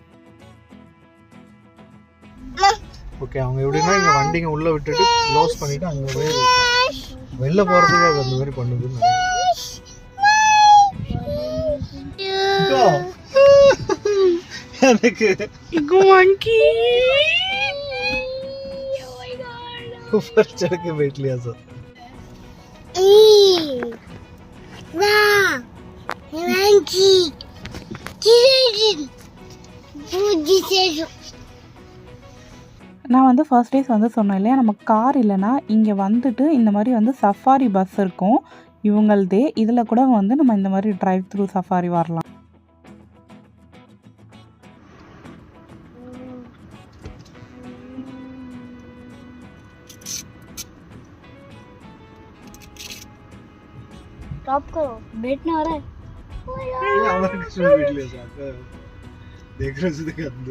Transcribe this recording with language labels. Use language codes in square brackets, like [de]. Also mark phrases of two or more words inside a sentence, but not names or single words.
[ta] ஓகே, அவங்க எப்படின்னா இங்கே வண்டிங்க உள்ளே விட்டுட்டு க்ளோஸ் பண்ணிவிட்டு அங்கே போய் வெளில போகிறதுக்கு அது அந்த மாதிரி பண்ணுதுன்னு எனக்கு [hi] मंकी ऊपर चढ़ के बैठ लिया सर. [ta] நான் வந்து [en] first days [ta] வந்து சொன்னேன் இல்லையா, நம்ம கார் இல்லைன்னா இங்கே வந்துட்டு இந்த மாதிரி வந்து [en] safari bus [ta] இருக்கும் இவங்களதே. இதில் கூட வந்து நம்ம இந்த மாதிரி [en] drive through safari [ta] வரலாம். [hi] स्टॉप करो, बैठना हो रहा है. देख रहे हो अंदर.